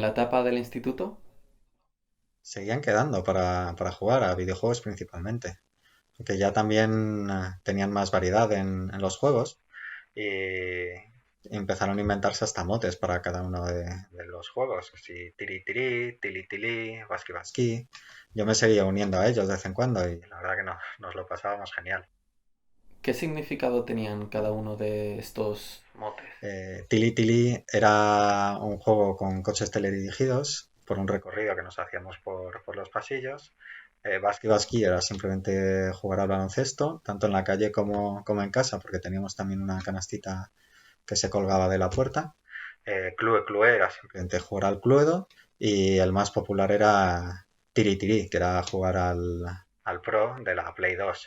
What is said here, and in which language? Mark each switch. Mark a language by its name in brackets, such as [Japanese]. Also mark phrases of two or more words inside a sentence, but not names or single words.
[Spanish] ¿Y en la etapa del instituto? seguían quedando para jugar a videojuegos principalmente. Que ya también tenían más variedad en los juegos y empezaron a inventarse hasta motes para cada uno de los juegos. Así, tiri tiri, tili tili, basqui basqui. Yo me seguía uniendo a ellos de vez en cuando y la verdad que nos lo pasábamos genial. ¿Qué significado tenían cada uno de estos motes? Tili Tili era un juego con coches teledirigidos por un recorrido que nos hacíamos por los pasillos. Basqui Basqui era simplemente jugar al baloncesto, tanto en la calle como en casa, porque teníamos también una canastita que se colgaba de la puerta. Clue Clue era simplemente jugar al Cluedo y el más popular era Tiri Tiri, que era jugar al Pro de la Play 2.